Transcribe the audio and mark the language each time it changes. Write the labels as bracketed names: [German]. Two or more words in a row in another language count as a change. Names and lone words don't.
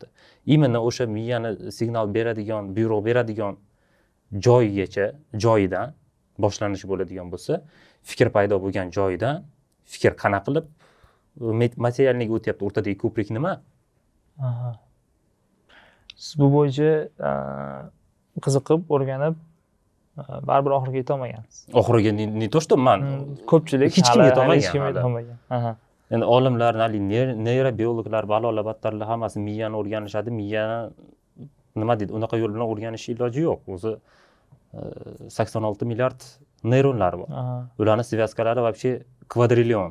[Uzbek] Именно o'sha miyani signal beradigan, buyruq beradigan joyidan boshlanishi bo'ladigan bo'lsa, fikr paydo bo'lgan joyidan fikr qanaqa qilib materialniga o'tyapti. O'rtadagi ko'prik nima? Siz bu bo'yicha qiziqib, o'rganib, baribir oxiriga yeta olmagansiz. Oxiriga [Russian] не то что [Uzbek] man, ko'pchilik hech kim yeta hech kim yeta olmagan. Endi olimlar, neyrobiologlar, balolar battarlar hammasi miyani o'rganishadi. Miyani nima deydi? Unaqa yo'l bilan o'rganish iloji yo'q. O'zi 86 milliard neyronlar bor. Ularning svязкалari вообще kvadrillion.